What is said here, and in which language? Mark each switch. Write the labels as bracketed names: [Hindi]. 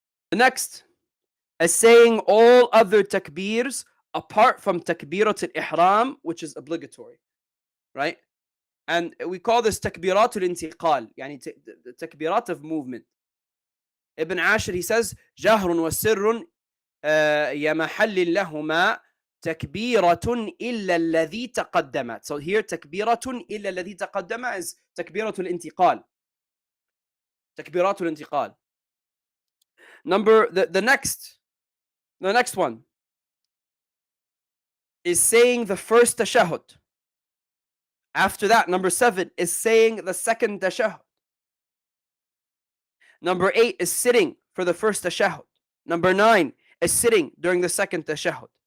[English] The next is saying all other takbirs apart from takbirat al-ihram, which is obligatory, right? And we call this takbirat al-intiqal, yani the takbirat of movement. [Arabic] Ibn Ashir, [English] he says, [Arabic] jahrun wa sirrun يمحل لهما تكبيرة إلا الذي تقدمت. [English] So here [Arabic] تكبيرة إلا الذي تقدم is تكبيرة الانتقال. تكبيرات الانتقال. [English] The next one is saying the first tashahhud. After that, number 7 is saying the second tashahhud. Number 8 is sitting for the first tashahhud. Number 9 is sitting during the second tashahhud.